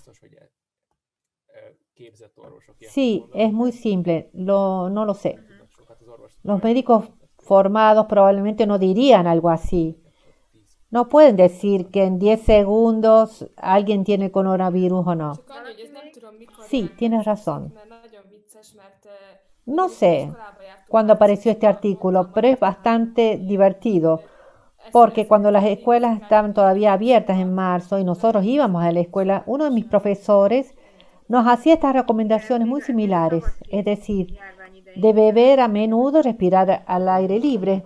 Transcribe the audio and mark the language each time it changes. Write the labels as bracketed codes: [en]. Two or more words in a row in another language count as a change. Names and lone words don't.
[es] Sí, es muy simple, no lo sé. Los médicos formados probablemente no dirían algo así. No pueden decir que en 10 segundos alguien tiene coronavirus o no. [hu] Csak annyi, hogy ez nem tudom, mikor [es] Sí, [hu] jelent meg [es] tienes [hu] ez a cikk, [es] razón. [hu] mert nagyon vicces, mert [es] No [hu] ugye [es] sé [hu] iskolába jártunk [es] cuándo apareció este [hu] márciusban, [es] artículo, [hu] mondtam a [es] pero es [hu] tanárnak, [es] bastante [hu] hogy [es] divertido, [hu] ezt [es] porque cuando las [hu] érezhetjük, [es] escuelas [hu] érzékelni [es] estaban todavía [hu] tudjuk [es] abiertas en [hu] másokat, [es] marzo y nosotros [hu] nagyon [es] íbamos a la escuela, uno de mis profesores nos hacía estas recomendaciones muy similares, es decir, de beber a menudo y respirar al aire libre.